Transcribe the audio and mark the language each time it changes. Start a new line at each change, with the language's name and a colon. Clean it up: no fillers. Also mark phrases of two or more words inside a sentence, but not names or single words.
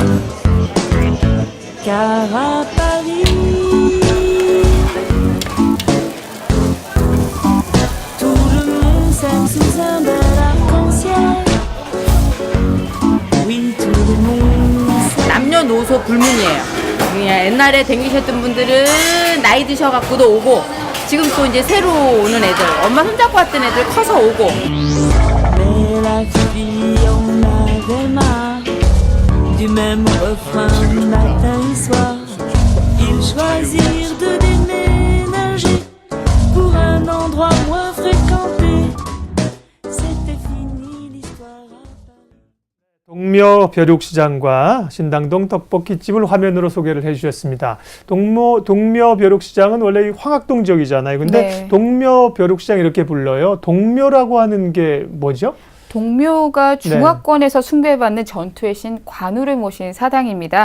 French: Car à Paris, tout le monde s'aime sous un bel arc-en-ciel. Oui, tout le monde s'aime.
Korean: 남녀노소 불문이에요. 그냥 옛날에 댕기셨던 분들은 나이 드셔갖고도 오고 지금 또 이제 새로 오는 애들 엄마 손잡고 왔던 애들 커서 오고
French: Mais la fille en avait marre du même refrain matin et soir. Ils choisirent de déménager pour un endroit moins fréquenté. C'était fini l'histoire à Paris.
Korean: 동묘 벼룩시장과 신당동 떡볶이집을 화면으로 소개를 해주셨습니다. 동묘 벼룩시장은 원래 이 황학동 지역이잖아요. 근데 네. 동묘 벼룩시장 이렇게 불러요. 동묘라고 하는 게 뭐죠? 동묘가 중화권에서 숭배받는 전투의 신 관우를 모신 사당입니다.